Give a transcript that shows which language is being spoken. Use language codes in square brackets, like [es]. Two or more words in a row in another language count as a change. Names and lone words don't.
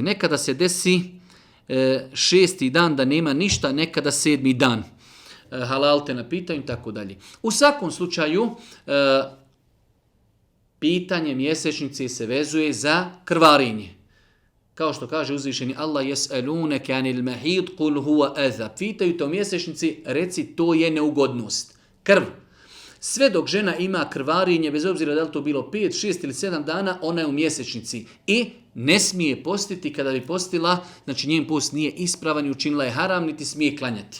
[bs] Nekada se desi 6. dan da nema ništa, nekada 7. dan. Halal te na pitanju i tako dalje. U svakom slučaju, pitanje mjesečnice se vezuje za krvarenje. Kao što kaže uzvišeni Allah, [ar] يسألونك عن المحيض قل هو أذى. [bs] Pitaju te o mjesečnici, reci to je neugodnost. Krv. Sve dok žena ima krvarenje, bez obzira da li to bilo 5, 6 ili 7 dana, ona je u mjesečnici. I ne smije postiti. Kada bi postila, znači njen post nije ispravan i učinila je haram, niti smije klanjati.